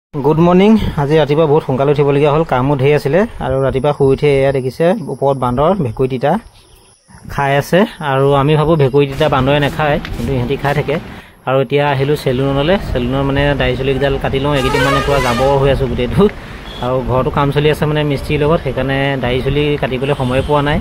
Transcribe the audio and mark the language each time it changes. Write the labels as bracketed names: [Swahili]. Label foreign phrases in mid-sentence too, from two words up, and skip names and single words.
[English] good morning. [Assamese] আজ ৰাতিপুৱা বহুত সোনকালে উঠিবলগীয়া হল, কামো ঢেৰ आছিলে আৰু ৰাতিপুৱা শুই উঠি এয়া দেখিছে ওপৰত বান্দৰ ভেকুই তিতা খাই আছে আৰু আমি ভাবো ভেকুই তিতা বান্দৰে নাখায়, কিন্তু ইহঁতি খাই থাকে। আৰু এতিয়া আহিলো সেলুনলৈ। সেলুনৰ মানে দাড়ি চুলি কিডাল কাটি লওঁ, এইকেইদিন মানে পুৰা জাবৰ হৈ আছে গোটেইটো, আৰু ঘৰতো কাম চলি আছে মানে মিস্ত্ৰীৰ লগত, সেইকাৰণে দাড়ি চুলি কাটিবলৈ সময় পোৱা নাই।